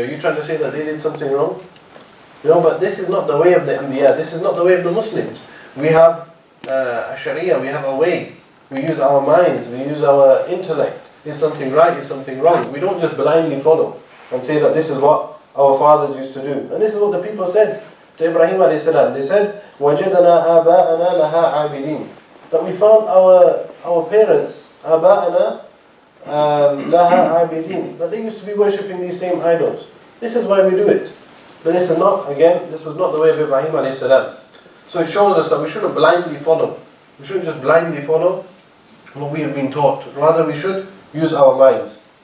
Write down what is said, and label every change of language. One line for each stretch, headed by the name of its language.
English: Are you trying to say that they did something wrong? But this is not the way of the Anbiya. This is not the way of the Muslims. We have a shariah, we have a way. We use our minds, we use our intellect. Is something right, is something wrong? We don't just blindly follow and say that this is what our fathers used to do. And this is what the people said to Ibrahim alayhi salam. They said,
Arabic: وَجَدَنَا آبَاءَنَا لَهَا عَابِدِينَ.
English: That we found our parents,
Arabic: آبَاءَنَا لَهَا عَابِدِينَ.
English: That they used to be worshipping these same idols. This is why we do it. But this is not, again, this was not the way of Ibrahim alayhi salam. So it shows us that we shouldn't blindly follow. We shouldn't just blindly follow what we have been taught. Rather, we should use our minds.